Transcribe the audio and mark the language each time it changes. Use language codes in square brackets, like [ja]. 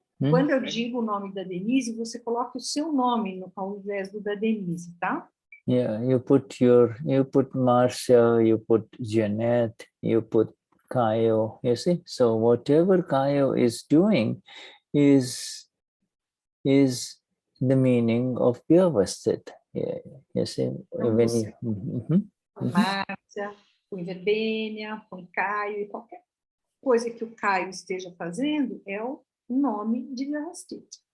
[pt] Quando eu digo o nome da Denize, você coloca o seu nome ao invés do da Denize, tá? [en] Yeah, you put Marcia, you put Jeanette, you put Kayo, you see? So whatever Kayo is doing is the meaning of Vyavasthit. Yeah, you see? [pt] Então, você põe Marcia, põe Verbênia, põe Caio, e qualquer coisa que o Caio esteja fazendo é o nome de Vyavasthit.